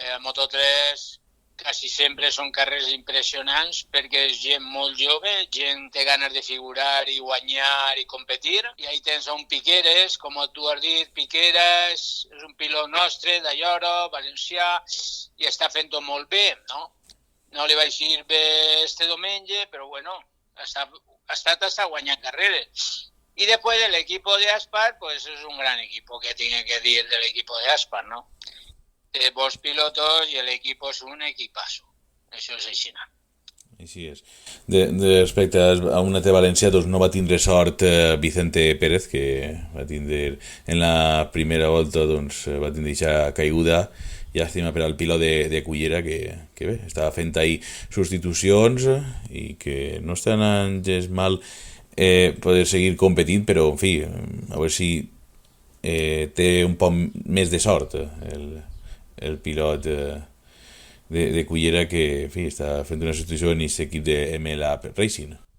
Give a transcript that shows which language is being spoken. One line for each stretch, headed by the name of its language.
Catalan: A Moto3 quasi sempre són carreres impressionants perquè és gent molt jove, gent té ganes de figurar i guanyar i competir. I ahí tens un Piqueras, com tu has dit, Piqueras és un pilot nostre, d'Ayora, valencià, i està fent-ho molt bé, no? No li va eixir bé este diumenge, però bueno, ha estat hasta guanyant carreres.
Spanish: Y después del equipo de Aspar, pues es un gran equipo, que tiene que decir del equipo de Aspar, ¿no? De dos pilotos y el equipo es un equipazo.
Catalan: Això és així. Així és. Respecte a una T València, doncs no va tindre sort Vicente Pérez, que va tindre en la primera volta, doncs va tindre aquesta caiguda. Llàstima per al pilot de Cullera, que bé, estava fent ahir substitucions i que no estan gens mal poder seguir competint, però en fi, a veure si té un poc més de sort el pilot de Cullera, que en fi, està fent una substitució en aquest equip de MLA Racing.